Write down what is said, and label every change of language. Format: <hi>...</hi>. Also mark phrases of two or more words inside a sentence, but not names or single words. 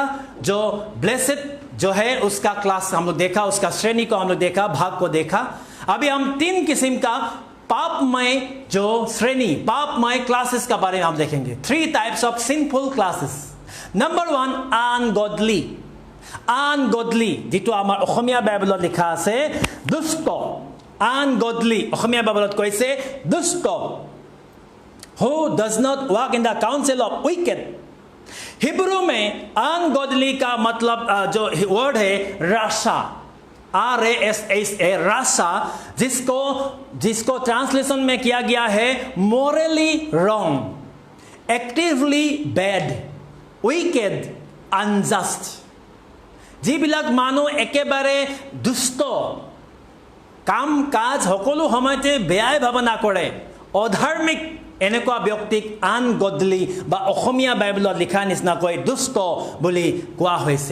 <hi>जो ब्लेसेड जो है उसका क्लास हम लोग देखा, उसका श्रेणी को हम लोग देखा, भाग को देखा। अभी हम 3 किस्म का पापमय जो श्रेणी, पापमय क्लासेस का बारे में हम देखेंगे।</hi> <en>3 types of sinful classes. number 1 ungodly. ungodly</en> <as>যিটো আমাৰ অসমীয়া বাইবেলত লিখা আছে দুষ্ট। अनगॉडली অসমীয়া বাইবেলত কৈছে দুষ্ট।</as> <en>Who does not walk in the counsel of wicked।</en> <hi>हिब्रू में अनगॉडली का मतलब जो वर्ड है राशा, RASA, राशा, जिसको ट्रांसलेशन में किया गया है</hi> <en>morally wrong, actively bad, wicked, unjust.</en> <as>যিবিলাক মানুহ একেবাৰে দুষ্ট, কাম কাজ সকলো সময়তে বেয়াই ভাৱনা কৰে, অধাৰ্মিক, এনেকুৱা ব্যক্তিক আনগডলি বা অসমীয়া বাইবেলত লিখা নিচিনাকৈ দুষ্ট বুলি কোৱা হৈছে।</as>